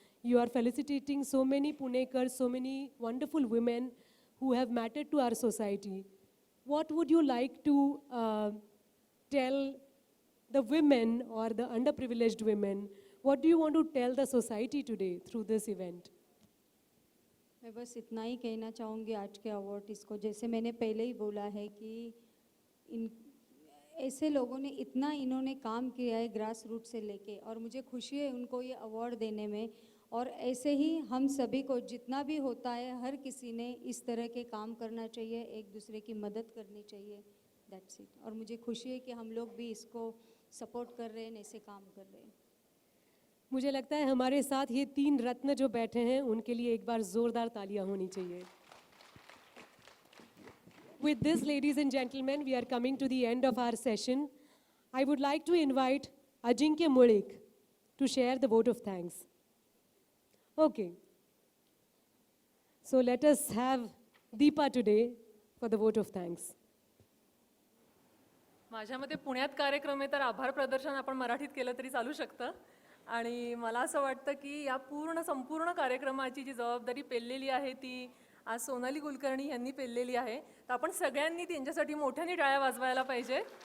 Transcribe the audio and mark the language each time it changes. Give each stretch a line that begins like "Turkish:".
English: You are felicitating so many Punekars, so many wonderful women who have mattered to our society. What would you like to tell the women or the underprivileged women? What do you want to tell the society today through this event?
Hindi: मैं बस इतना ही कहना चाहूँगी आज के अवार्डिस्ट को, जैसे मैंने पहले ही बोला है कि इन ऐसे लोगों ने इतना इन्होंने काम किया है ग्रास रूट से लेके, और मुझे खुशी है उनको ये अवार्ड देने में। और ऐसे ही हम सभी को जितना भी होता है, हर किसी ने इस तरह के काम करना चाहिए, एक दूसरे की मदद करनी चाहिए।
English: That's it.
Hindi: और मुझे खुशी है कि हम लोग भी इसको सपोर्ट कर रहे हैं, ऐसे काम कर रहे हैं। मुझे लगता है हमारे साथ ये तीन रत्न जो बैठे हैं उनके लिए एक बार जोरदार तालियां होनी चाहिए।
English: With this, ladies and gentlemen, we are coming to the end of our session. I would like to invite Ajinkya Mulik to share the vote of thanks. Okay. So let us have Deepa today for the vote of thanks.
Marathi: माझ्या मते पुण्यात कार्यक्रम आहे तर आभार प्रदर्शन आपण मराठीत केलं तरी चालू शकतं आणि मला असं वाटतं की या संपूर्ण कार्यक्रमाची जी जबाबदारी पेललेली आहे ती आज सोनाली कुलकर्णी यांनी पेललेली आहे. तर आपण सगळ्यांनी त्यांच्यासाठी मोठ्याने टाळ्या वाजवायला पाहिजे.